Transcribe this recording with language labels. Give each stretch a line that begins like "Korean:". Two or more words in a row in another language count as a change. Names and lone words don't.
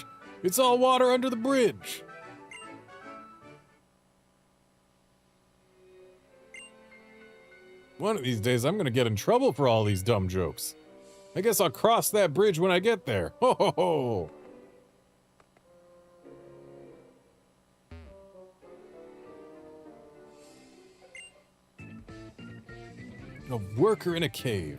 English: It's all water under the bridge. One of these days, I'm gonna get in trouble for all these dumb jokes. I guess I'll cross that bridge when I get there. Ho, ho, ho. A worker in a cave.